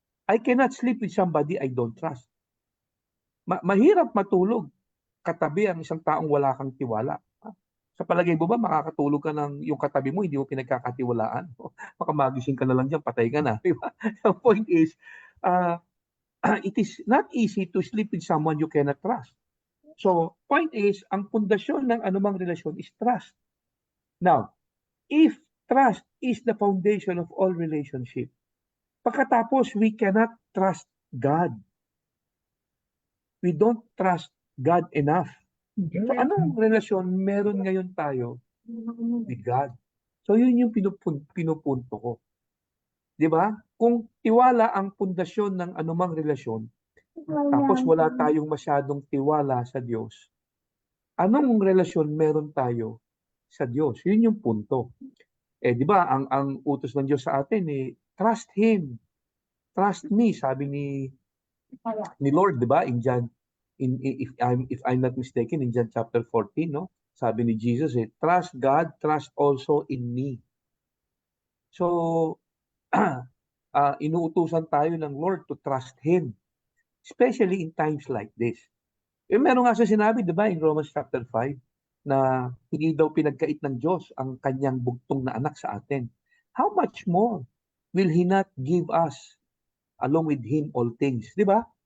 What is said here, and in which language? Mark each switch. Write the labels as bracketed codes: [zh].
[en] I cannot sleep with somebody I don't trust. [tl] Mahirap matulog katabi ang isang taong wala kang tiwala. Sa palagay mo ba, makakatulog ka ng yung katabi mo, hindi mo pinagkakatiwalaan? Baka magising ka na lang dyan, patay ka na. Diba? [en] The point is, it is not easy to sleep with someone you cannot trust. So, point is, [tl] ang pundasyon ng anumang relasyon [en] is trust. Now, if trust is the foundation of all relationship, [tl] pagkatapos [en] we cannot trust God. We don't trust God enough. [tl] So, anong relasyon meron ngayon tayo [en] with God? [tl] So, yun yung pinupunto ko. Di ba? Kung tiwala ang pundasyon ng anumang relasyon, tapos wala tayong masyadong tiwala sa Diyos, anong relasyon meron tayo sa Diyos? Yun yung punto. Di ba, ang utos ng Diyos sa atin, [en] trust Him. Trust me, [tl] sabi ni Lord, di ba? [en] In John, if I'm not mistaken, in John chapter 14, no? [tl] Sabi ni [en] Jesus, trust God, trust also in me. [tl] So, inuutusan tayo ng [en] Lord to trust Him, especially in times like this. [tl] Meron nga sa sinabi, di ba, [en] in Romans chapter 5, [tl] na hindi daw pinagkait ng Diyos ang kanyang bugtong na anak sa atin. [en] How much more will He not give us along with Him all things? [tl] Di ba?